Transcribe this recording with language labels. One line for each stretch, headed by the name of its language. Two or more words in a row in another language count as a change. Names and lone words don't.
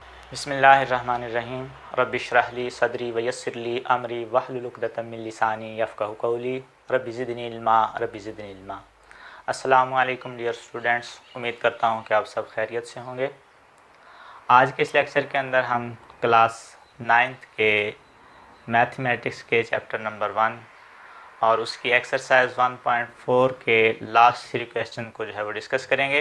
Arabic: بسم الله الرحمن الرحيم رب اشرح لي صدري ويسر لي أمري واحلل عقدة من لساني يفقهوا قولي رب زدني علما. السلام علیکم
English: dear students,
Urdu: امید کرتا ہوں کہ آپ سب خیریت سے ہوں گے. آج کے اس لیکچر کے اندر ہم کلاس 9th کے میتھمیٹکس کے
English: chapter number 1
Urdu: اور اس کی ایکسرسائز 1.4 کے
English: last 3 question
Urdu: کو جو ہے وہ ڈسکس کریں گے.